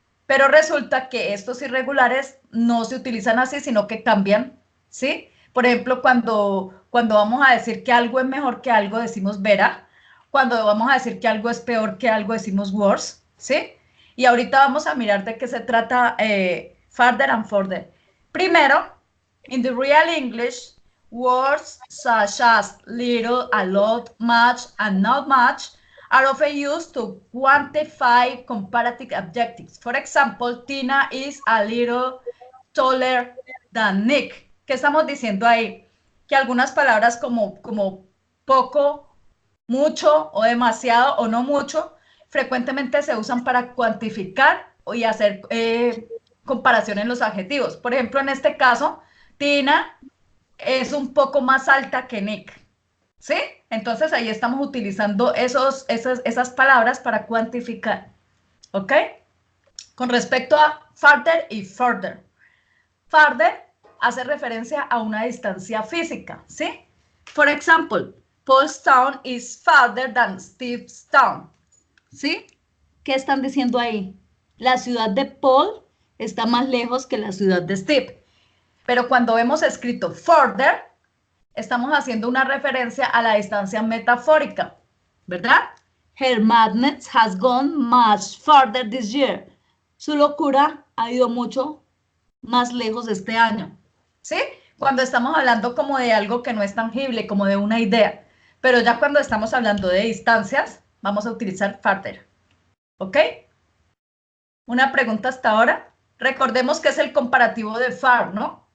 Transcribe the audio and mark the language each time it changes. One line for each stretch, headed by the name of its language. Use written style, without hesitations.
Spanish: Pero resulta que estos irregulares no se utilizan así, sino que cambian, ¿sí? Por ejemplo, cuando vamos a decir que algo es mejor que algo, decimos better. Cuando vamos a decir que algo es peor que algo, decimos worse, ¿sí? Y ahorita vamos a mirar de qué se trata
English: farther and further.
Spanish: Primero,
English: in the real English, words such as little, a lot, much, and not much are often used to quantify comparative adjectives. For example, Tina is a little taller than Nick.
Spanish: ¿Qué estamos diciendo ahí? Que algunas palabras como poco, mucho o demasiado o no mucho frecuentemente se usan para cuantificar y hacer comparación en los adjetivos. Por ejemplo, en este caso, Tina es un poco más alta que Nick, ¿sí? Entonces ahí estamos utilizando esas palabras para cuantificar, ¿ok? Con respecto a farther y further. Farther hace referencia a una distancia física, ¿sí?
English: For example, Paul's town is farther than Steve's town,
Spanish: ¿sí? ¿Qué están diciendo ahí? La ciudad de Paul está más lejos que la ciudad de Steve. Pero cuando vemos escrito further, estamos haciendo una referencia a la distancia metafórica, ¿verdad?
English: Her madness has gone much further this year.
Spanish: Su locura ha ido mucho más lejos este año, ¿sí? Cuando estamos hablando como de algo que no es tangible, como de una idea. Pero ya cuando estamos hablando de distancias, vamos a utilizar farther, ¿ok? Una pregunta hasta ahora. Recordemos que es el comparativo de far, ¿no?